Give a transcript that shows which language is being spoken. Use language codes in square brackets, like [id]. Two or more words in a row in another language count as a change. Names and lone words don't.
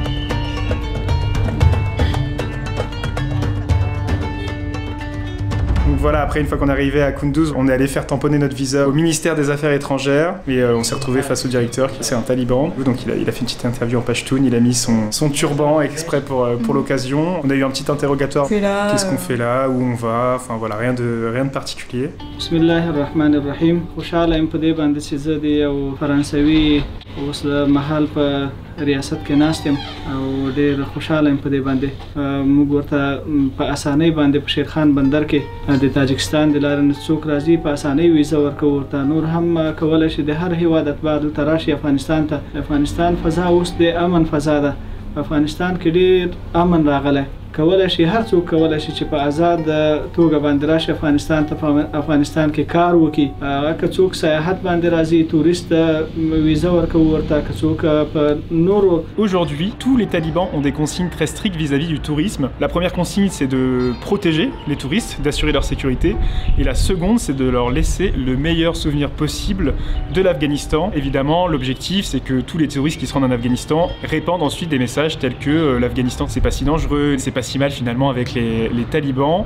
[fr] Donc voilà, après une fois qu'on est arrivé à Kunduz, on est allé faire tamponner notre visa au ministère des Affaires étrangères et on s'est retrouvé face au directeur qui c'est un taliban. Donc il a fait une petite interview en pashtoun, il a mis son turban exprès pour l'occasion. On a eu un petit interrogatoire. Qu'est-ce qu'on fait là, où on va, enfin voilà, rien de particulier. [ar] Bismillahirrahmanirrahim. [ps] خوشحاله ام په دې باندې چې زه د یو فرانسوي اوس د محل په ریاست کې ناست یم او ډېر خوشحاله یم په دې باندې موږ ورته په اسانۍ باندې په شیرخان بندر کې د تاجکستان د لارې نه څوک راځي په اسانۍ ویزه ورکوو ورته نور هم کولی شي د هر هیواد اتباع دلته راشي افغانستان ته افغانستان فضا اوس د امن فضا ده افغانستان کې ډېر امن راغلی کولی شي هر څوک کولی شي چې په آزاد توګه باندې راشي افغانستان ته په افغانستان کې کار وکړي که څوک سیاحت باندې راځي تورست ویزه ورکوو ورته که څوک په نورو. [fr] Aujourd'hui, tous les talibans ont des consignes très strictes vis-à-vis du tourisme. La première consigne, c'est de protéger les touristes, d'assurer leur sécurité. Et la seconde, c'est de leur laisser le meilleur souvenir possible de l'Afghanistan. Évidemment, l'objectif, c'est que tous les touristes qui se rendent en Afghanistan répandent ensuite des messages tels que l'Afghanistan, c'est pas si dangereux, c'est pas si mal finalement avec les talibans.